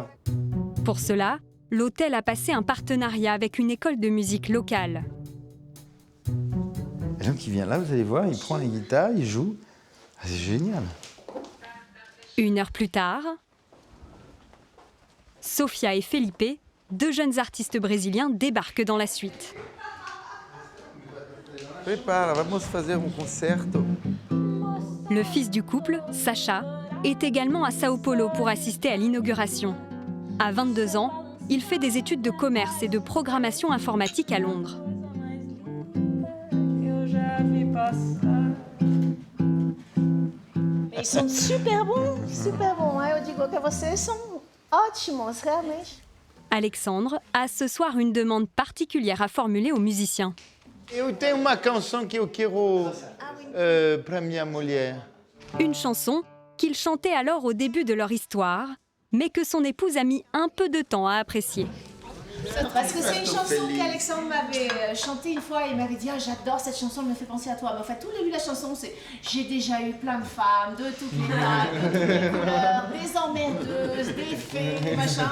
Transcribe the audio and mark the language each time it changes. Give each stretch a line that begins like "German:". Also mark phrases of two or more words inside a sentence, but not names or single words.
French: Pour cela, l'hôtel a passé un partenariat avec une école de musique locale. Et donc il vient là, vous allez voir, il prend la guitare, il joue. Ah, c'est génial. 1 heure plus tard, Sofia et Felipe, 2 jeunes artistes brésiliens, débarquent dans la suite.
Portuguese: Prepara, vamos fazer concerto.
French: Le fils du couple, Sacha, est également à Sao Paulo pour assister à l'inauguration. À 22 ans, il fait des études de commerce et de programmation informatique à Londres. Ils sont super bons, super bons.
Portuguese: Eu digo que vocês são ótimos, realmente.
French: Alexandre a ce soir une demande particulière à formuler aux musiciens.
Portuguese: Eu tenho uma canção que eu quero para minha mulher.
French: Une chanson qu'ils chantaient alors au début de leur histoire, mais que son épouse a mis un peu de temps à apprécier. Parce que c'est une chanson qu'Alexandre m'avait chantée une fois et il m'avait dit ah, j'adore cette chanson, elle me fait penser à toi. Mais en fait, tout le début de la chanson, c'est j'ai déjà eu plein de femmes, de toutes les tailles, de toutes les couleurs, des emmerdeuses, des fées, des machins.